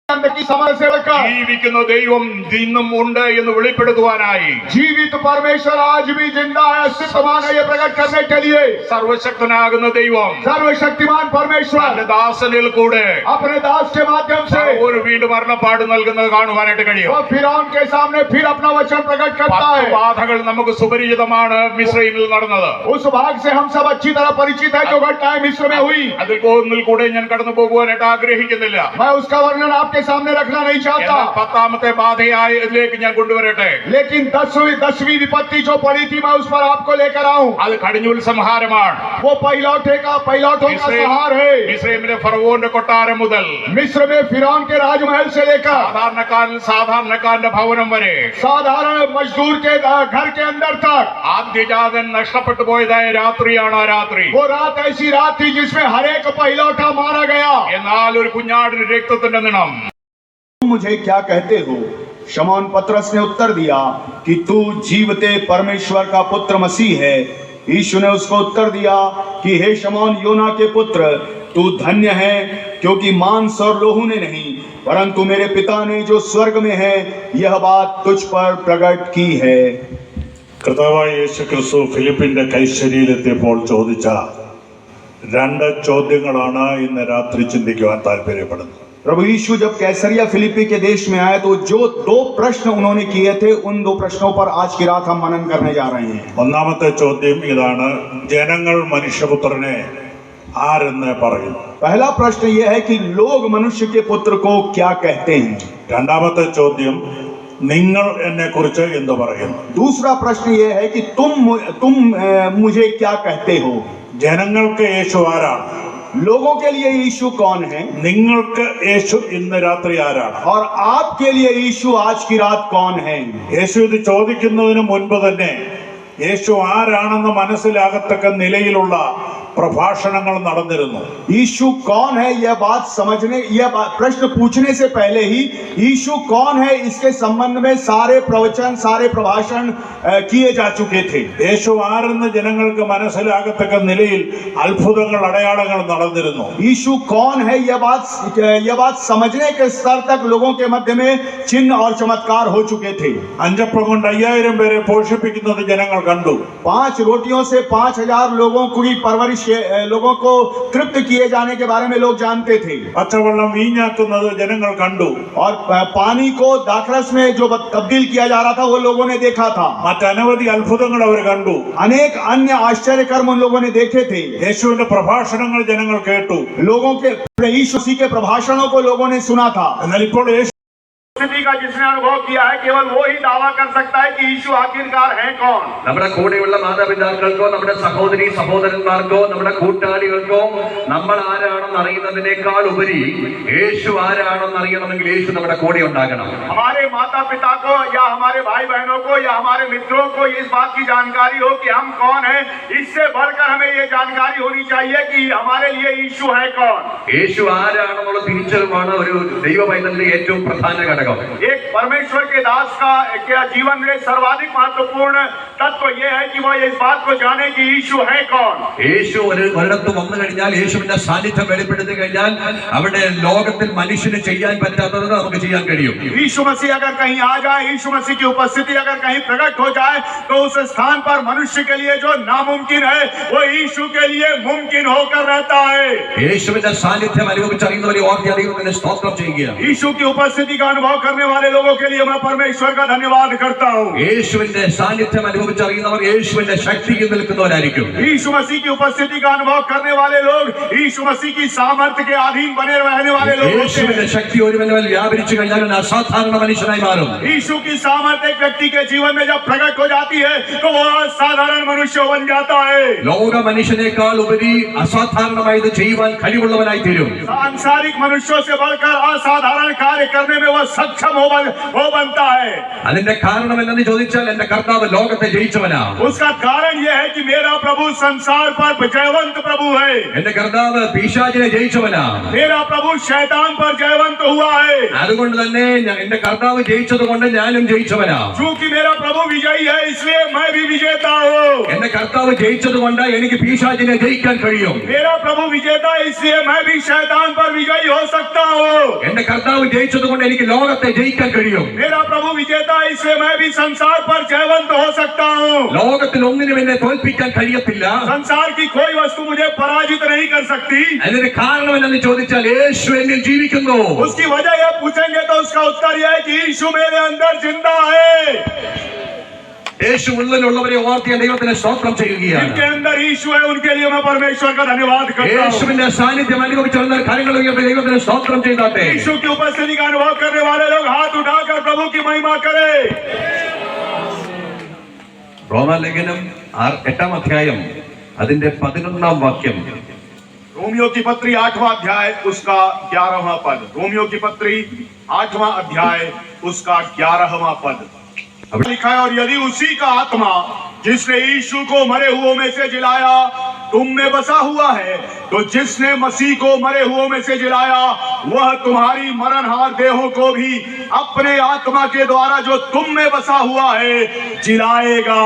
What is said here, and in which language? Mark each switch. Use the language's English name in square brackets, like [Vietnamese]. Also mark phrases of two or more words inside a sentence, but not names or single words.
[Malayalam] ജീവിക്കുന്ന ദൈവം ഇന്നും ഉണ്ട് എന്ന് വെളിപ്പെടുത്തുവാനായി [Hindi] जीवित परमेश्वर आज भी जिंदा है, अस्तित्वमान है, ये प्रकट करने के लिए [Malayalam] സർവശക്തനാകുന്ന ദൈവം [Hindi] सर्वशक्तिमान परमेश्वर [Malayalam] തന്റെ ദാസനിൽ കൂടെ [Hindi] अपने दास के माध्यम से [Malayalam] ഒരു വീണ്ടും മരണപ്പാട് നൽകുന്നത് കാണുവാനായിട്ട് കഴിയും. [Hindi] वो फिरौन के सामने फिर अपना वचन प्रकट करता है. [Malayalam] ബാധകൾ നമുക്ക് സുപരിചിതമാണ് മിസ്രൈമിൽ നടന്നത്. [Hindi] उस भाग से हम सब अच्छी तरह परिचित है जो घटनाएं मिस्र में हुई. [Malayalam] അതിൽ ഒന്നിൽ കൂടെ ഞാൻ കടന്നു പോകുവാനായിട്ട് ആഗ്രഹിക്കുന്നില്ല. [Hindi] मैं उसका वर्णन आपके सामने रखना नहीं चाहता. [Malayalam] പത്താമത്തെ ബാധയായി ഇതിലേക്ക് ഞാൻ കൊണ്ടുവരട്ടെ. [Hindi] लेकिन दसवीं विपत्ति जो पड़ी थी मैं उस पर आपको लेकर आऊं. [Malayalam] അത് കടിഞ്ഞൂൽ സംഹാരമാണ്. [Hindi] वो पहिलौठों का संहार है. [Malayalam] മിസ്രൈമിലെ ഫറവോന്റെ കൊട്ടാരം മുതൽ [Hindi] मिस्र में फिरौन के राजमहल से लेकर [Malayalam] സാധാരണക്കാരന്റെ ഭവനം വരെ [Hindi] साधारण मजदूर के घर के अंदर तक [Malayalam] ആദ്യജാതൻ നഷ്ടപ്പെട്ടു പോയതായ രാത്രിയാണ് ആ രാത്രി. [Hindi] वो रात ऐसी रात थी जिसमें हर एक पहिलौठा मारा गया. [Malayalam] എന്നാൽ ഒരു കുഞ്ഞാടിന് രക്തത്തിന്റെ നിണം. [Hindi] मुझे क्या कहते हो? शमौन पतरस ने उत्तर दिया कि तू जीवते परमेश्वर का पुत्र मसीह है. यीशु ने उसको उत्तर दिया कि हे शमौन योना के पुत्र, तू धन्य है क्योंकि मांस और लोहू ने नहीं परंतु मेरे पिता ने जो स्वर्ग में है यह बात तुझ पर प्रकट की है. [Malayalam] കർത്താവായ യേശു ക്രിസ്തു ഫിലിപ്പിന്റെ കൈശരിയിലെത്തിയപ്പോൾ ചോദിച്ച രണ്ട് ചോദ്യങ്ങളാണ് ഇന്ന് രാത്രി ചിന്തിക്കുവാൻ താല്പര്യപ്പെടുന്നത്. [Hindi] प्रभु यीशु जब कैसरिया फिलिपी के देश में आए तो जो दो प्रश्न उन्होंने किए थे उन दो प्रश्नों पर आज की रात हम मनन करने जा रहे हैं. [Malayalam] ഒന്നാമത്തെ ചോദ്യം ഇതാണ്, ജനങ്ങൾ മനുഷ്യപുത്രനെ ആരെന്ന് പറയും? [Hindi] पहला प्रश्न यह है कि लोग मनुष्य के पुत्र को क्या कहते हैं. [Malayalam] രണ്ടാമത്തെ ചോദ്യം, നിങ്ങൾ എന്നെ കുറിച്ച് എന്ത് പറയും? [Hindi] दूसरा प्रश्न यह है कि तुम मुझे क्या कहते हो. [Malayalam] ജനങ്ങൾക്ക് യേശു ആരാണ്? [Hindi] लोगों के लिए यीशु कौन है? [Malayalam] നിങ്ങൾക്ക് യേശു ഇന്ന് രാത്രി ആരാണ്? [Hindi] और आपके लिए यीशु आज की रात कौन है? [Malayalam] യേശു ഇത് ചോദിക്കുന്നതിന് മുൻപ് തന്നെ യേശു ആരാണെന്ന് മനസ്സിലാകത്തക്ക നിലയിലുള്ള प्रभाषणങ്ങൾ നടന്നിരുന്നു. [Hindi] यीशु कौन है यह बात समझने, यह प्रश्न पूछने से पहले ही यीशु कौन है इसके संबंध में सारे प्रवचन, सारे प्रभाषण किए जा चुके थे. [Malayalam] യേശു ആരെന്ന് ജനങ്ങൾക്ക് മനസ്സിലാകത്തക്ക നിലയിൽ അത്ഭുതങ്ങൾ, അടയാളങ്ങൾ നടന്നിരുന്നു. [Hindi] यीशु कौन है यह बात समझने के स्तर तक लोगों के मध्य में चिन्ह और चमत्कार हो चुके थे. [Malayalam] അഞ്ചപ്പം കൊണ്ട് 5000 പേരെ പോഷിപ്പിക്കുന്നത് ജനങ്ങൾ കണ്ടു. [Hindi] 5 रोटियों से 5000 लोगों की परवरिश, लोगों को तृप्त किए जाने के बारे में लोग जानते थे. [Malayalam] പച്ചവെള്ളം വീഞ്ഞാക്കുന്നത് ജനങ്ങൾ കണ്ടു. [Hindi] और पानी को दाखरस में जो तब्दील किया जा रहा था वो लोगों ने देखा था. [Malayalam] മറ്റനവധി അത്ഭുതങ്ങൾ അവർ കണ്ടു. [Hindi] अनेक अन्य आश्चर्य कर्म उन लोगों ने देखे थे. [Malayalam] യേശുവിന്റെ പ്രഭാഷണങ്ങൾ ജനങ്ങൾ കേട്ടു. [Hindi] लोगों के यीशु मसीह के प्रभाषणों को लोगों ने सुना था. [Malayalam] എന്നാൽ ഇപ്പോൾ [Hindi] स्थिति का जिसने अनुभव किया है केवल वो ही दावा कर सकता है कि यीशु आखिरकार है कौन. [Malayalam] നമ്മുടെ കൂടെയുള്ള മാതാപിതാക്കൾക്കോ നമ്മുടെ സഹോദരി സഹോദരന്മാർക്കോ നമ്മുടെ കൂട്ടാളികൾക്കോ നമ്മൾ ആരാണെന്ന് അറിയുന്നതിനേക്കാൾ ഉപരി യേശു ആരാണെന്ന് അറിയണമെങ്കിൽ യേശു നമ്മുടെ കൂടെ ഉണ്ടാകണം. [Hindi] हमारे माता पिता को या हमारे भाई बहनों को या हमारे मित्रों को इस बात की जानकारी हो कि हम कौन हैं, इससे बढ़कर हमें ये जानकारी होनी चाहिए कि हमारे लिए यीशु है कौन. [Malayalam] യേശു ആരാണെന്നുള്ള തിരിച്ചറിവാണ് ഒരു ദൈവ പൈതലിന്റെ ഏറ്റവും പ്രധാന ഘടകം. [Hindi] एक परमेश्वर के दास का जीवन में सर्वाधिक महत्वपूर्ण तत्व यह है कि वह इस बात को जाने कि यीशु है कौन. [Malayalam] യേശു ഒരിടത്ത് വന്നു കഴിഞ്ഞാൽ, യേശുവിന്റെ സാന്നിധ്യം വെളിപ്പെടുത്തി കഴിഞ്ഞാൽ അവിടെ ലോകത്തിൽ മനുഷ്യന് ചെയ്യാൻ പറ്റാത്തത് നമുക്ക് ചെയ്യാൻ കഴിയും. [Hindi] यीशु मसीह अगर कहीं आ जाए, यीशु मसीह की उपस्थिति अगर कहीं प्रकट हो जाए तो उस स्थान पर मनुष्य के लिए जो नामुमकिन है वो यीशु के लिए मुमकिन होकर रहता है. [Malayalam] യേശുവിന്റെ സാന്നിധ്യം അനുഭവിച്ചറിയുന്നവരെ ഓർത്തി അറിയുന്നതിന് സ്തോത്രം ചെയ്യുക. [Hindi] यीशु की उपस्थिति का अनुभव करने वाले लोगों के लिए मैं परमेश्वर का धन्यवाद करता हूँ. [Malayalam] യേശുവിന്റെ സാന്നിധ്യം അനുഭവിച്ചറിയുന്നവർ യേശുവിന്റെ ശക്തിയിൽ നിൽക്കുന്നവരായിരിക്കും. [Hindi] यीशु मसीह की उपस्थिति का अनुभव करने वाले लोग यीशु मसीह की सामर्थ्य के अधीन बने रहने वाले लोग. [Malayalam] യേശുവിന്റെ ശക്തി ഒരുവനിൽ വ്യാപരിച്ചു കഴിഞ്ഞാൽ അസാധാരണ മനുഷ്യനായി മാറും. [Hindi] यीशु की सामर्थ्य एक व्यक्ति के जीवन में जब प्रकट हो जाती है तो वह असाधारण मनुष्य बन जाता है. [Malayalam] ലോക മനുഷ്യനേക്കാൾ ഉപരി അസാധാരണമായത് ചെയ്യുവാൻ കഴിവുള്ളവനായി തീരും. [Hindi] सांसारिक मनुष्यों से बढ़कर असाधारण कार्य करने में वह सक्षम वो बनता है। [Malayalam] അതിന്റെ കാരണം എന്തെന്ന് ചോദിച്ചാൽ എന്റെ കർത്താവ് ലോകത്തെ ജയിച്ചവനാ. [Hindi] उसका कारण यह है कि मेरा प्रभु संसार पर जयवंत प्रभु है। [Malayalam] എന്റെ കർത്താവ് പിശാചിനെ ജയിച്ചവനാ. [Hindi] मेरा प्रभु शैतान पर जयवंत हुआ है। [Malayalam] അതുകൊണ്ട് തന്നെ എന്റെ കർത്താവ് ജയിച്ചത് കൊണ്ട് ഞാനും ജയിച്ചവനാ. [Hindi] क्योंकि मेरा प्रभु विजयी है इसलिए मैं भी विजेता हूँ। [Malayalam] എന്റെ കർത്താവ് ജയിച്ചത് കൊണ്ട് എനിക്ക് പിശാചിനെ ജയിക്കാൻ കഴിയും. [Hindi] मेरा प्रभु विजेता है इसलिए मैं भी शैतान पर विजयी हो सकता हूँ। [Malayalam] എന്റെ കർത്താവ് ജയിച്ചത് കൊണ്ട് എനിക്ക് ലോകത്തെ ജയിക്കാൻ കഴിയും. [Hindi] मेरा प्रभु विजेता है इसलिए मैं भी संसार पर जयवंत हो सकता हूँ। [Malayalam] ലോകത്തിൽ ഒന്നിനും എന്നെ തോൽപ്പിക്കാൻ കഴിയത്തില്ല. [Hindi] संसार की कोई वस्तु मुझे पराजित नहीं कर सकती। [Malayalam] അതിന് കാരണം എന്തെന്ന് ചോദിച്ചാൽ യേശു എന്നിൽ ജീവിക്കുന്നു. [Hindi] उसकी वजह यह पूछेंगे तो उसका उत्तर यह है कि यीशु मेरे अंदर जिंदा है। [Malayalam] യേശു ഉള്ളിലുള്ളവരെ ഓർത്ത് ഞാൻ ദൈവത്തിന് സ്തോത്രം ചെയ്യുകയാണ്. [Hindi] जिनके अंदर यीशु है उनके लिए मैं परमेश्वर का धन्यवाद करता हूँ। [Malayalam] യേശുവിന്റെ സാന്നിധ്യം അനുഭവിച്ചുള്ള കാര്യങ്ങൾ ഉയർത്തി ദൈവത്തിന് സ്തോത്രം ചെയ്താട്ടെ. [Hindi] यीशु की उपस्थिति का अनुभव करने वाले लोग हाथ उठाकर प्रभु की महिमा करें। [Malayalam] റോമാലേഖനം 8-ാം അധ്യായം അതിന്റെ 11-ാം വാക്യം. [Hindi] रोमियो की पत्री 8वां अध्याय उसका 11वां पद। रोमियो की पत्री 8वां अध्याय उसका 11वां पद लिखा है, और यदि उसी का आत्मा जिसने यीशु को मरे हुओं में से जिलाया तुम में बसा हुआ है, तो जिसने मसीह को मरे हुओं में से जिलाया वह तुम्हारी मरणहार देहों को भी अपने आत्मा के द्वारा जो तुम में बसा हुआ है जिलाएगा।